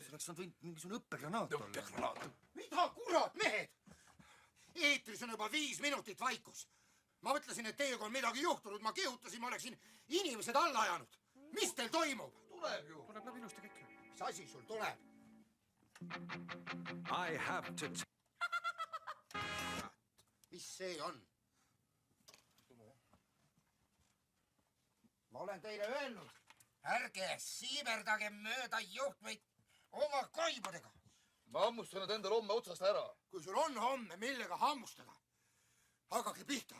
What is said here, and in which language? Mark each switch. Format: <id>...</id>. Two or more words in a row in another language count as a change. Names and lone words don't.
<et>See oleks võinud mingisugune õppegranaat olla. Õppegranaat? Mida kurat, mehed? Eetris on juba 5 minutit vaikus. Ma mõtlesin, et teiega on midagi juhtunud. Ma kihutasin, ma oleksin inimesed alla ajanud. Mis teil toimub? Tuleb ju. Tuleb läbi ilusti kõik. Mis asi sul tuleb?</et> <en>I have to...</en> <et>Mis see on? Ma olen teile öelnud, ärge siiberdage mööda juhtmeid oma kaibudega. Ma hammustan need endal homme otsast ära. Kui sul on homme, millega hammustada, hakake pihta.</et>